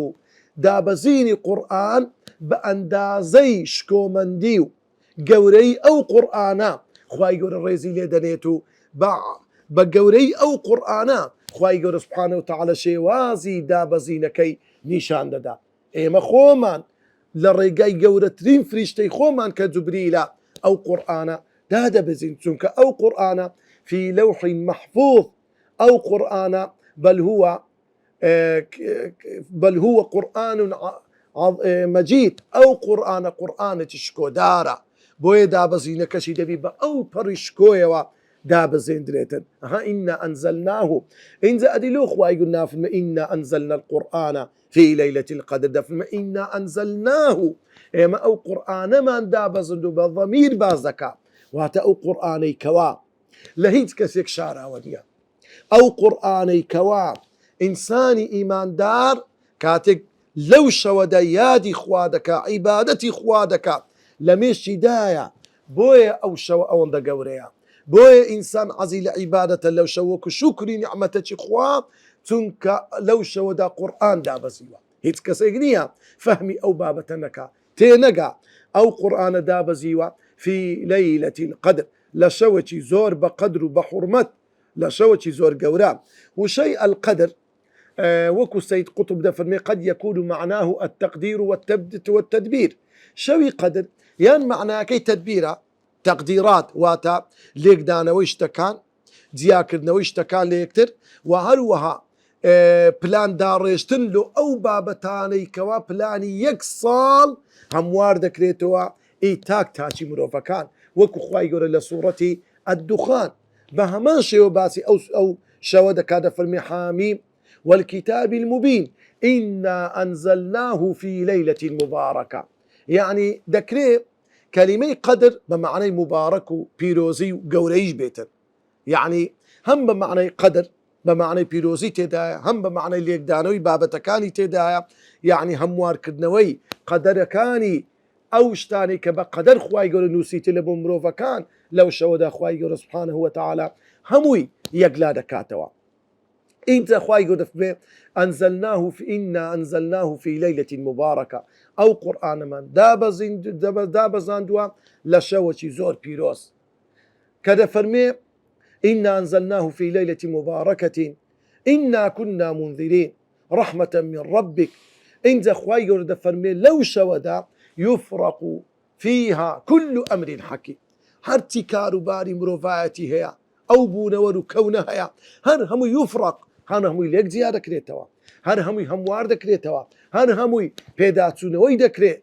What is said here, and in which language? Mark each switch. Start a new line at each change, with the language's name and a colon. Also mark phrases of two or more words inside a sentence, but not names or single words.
Central Kurdish: دابەزینی قورئان بە ئەندازەی شکۆمەندی و گەورەی ئەو قورئانە خوای گەورە ڕێزی لێ دەنێت و بە گەورەی ئەو قورئانە خوای گەورە
Arabic: سبحانه وتعالى
Central Kurdish: شێوازی دابەزینەکەی نیشان دەدا ئێمە خۆمان لە ڕێگای گەورەترین فریشتەی خۆمان کە جوبریلە ئەو قورئانە دادەبەزین چونکە ئەو قورئانە
Arabic: في لوح محفوظ
Central Kurdish: ئەو قورئانە
Arabic: بل هو قورآن مەجید
Central Kurdish: ئەو قورئانە قورئانێکی شکۆدارە بۆیە دابەزینەکەشی دەبی بە ئەو پەڕی شکۆیەوە دابەزێندرێتن
Arabic: ئینا ئەنزەلناه
Central Kurdish: اینجا ئەدیلۆ خوای گەورە نافرمێ
Arabic: ئینا ئەنزەلنا القورئان في ليلة القدر
Central Kurdish: دەفرمێ
Arabic: ئینا ئەنزەلناه
Central Kurdish: ئێمە ئەو قورئانەمان دابەزند و بە ضەمیر باز دەکا واتە ئەو قورئانەی کەوا لە هیچ کەسێک شاراوە نیە. ئەو قورئانەی کەوا ئینسانی ئیماندار کاتێک لەو شەوەدا یادی خوا دەکا، عیبادەتی خوا دەکا، لە مێشتیدایە. بۆیە ئەو شەوە ئەوەندە گەورەیە، بۆیە ئینسان عەزی لە عیبادەتە لەو شەوە وەکو شوکری نیعمەتەکی خوا، چونکە لەو شەوەدا قورئان دابەزیوە. هیچ کەسێک نییە فەهمی ئەو بابەتە نەکا، تێنەگا. ئەو قورئانە دابەزیوە
Arabic: في ليلة القدر،
Central Kurdish: لە شەوێکی زۆر بە قەدر و بە حورمەت، لە شەوێکی زۆر گەورە. وشەی القدر وەکو سەید قوتب دەفەرمێ
Arabic: قد يكون معناه التقدير والتدبير.
Central Kurdish: شەوی قەدر یان معناکەی تدبیرە، تەقدیرات واتە لێکدانەوەی شتەکان، جیاکردنەوەی شتەکان لە یەکتر، و هەروەها پلان داڕێژتن لە ئەو بابەتانەی کەوا پلانی 1 ساڵ هەموار دەکرێتەوە ئیتاک تاچی مرۆڤەکان، وەکو خوای گەورە لە سوورەتی الدخان بە هەمان شێوە باسی ئەو شەوە دەکات، دەفەرمێ
Arabic: حامیم والكتاب المبين إنا أنزلناه في ليلة مباركة.
Central Kurdish: يعني دەکرێ کەلیمەی قەدر بە معنای مبارەک و پیرۆزی و گەورەیش بێتن، يعني هەم بە معنای قەدر بە معنای پیرۆزی تێدایە، هەم بە معنای لێکدانەوەی بابەتەکانی تێدایە، يعني هەموارکردنەوەی قەدەرەکانی ئەو شتانی کە بە قەدەر خوای گەورە نووسیتە لە بۆ مرۆڤەکان لەو شەوەدا خوای گەورە
Arabic: سبحانه وتعالى
Central Kurdish: هەمووی یەکلا دەکاتەوە. اینجا خوای گەورە دەفەرمێ
Arabic: إنا أنزلناه في ليلة مباركة.
Central Kurdish: ئەو قورئانەمان دابەزاندووە لە شەوەکی زۆر پیرۆز، کە دەفەرمێ
Arabic: إنا أنزلناه في ليلة مباركة إنا كنا منذرين رحمة من ربك.
Central Kurdish: اینجا خوای گەورە دەفەرمێ لەو شەوەدا
Arabic: يفرق فيها كل أمر حكيم.
Central Kurdish: هەرچی کاروباری مرۆڤایەتی هەیە، ئەو بوونەوە و کەونە هەیە، هەر هەمووی یفرق، هەر هەمووی لێک جیا دەکرێتەوە، هەر هەمووی هەموار دەکرێتەوە، هەر هەمووی پێداچوونەوەی دەکرێت.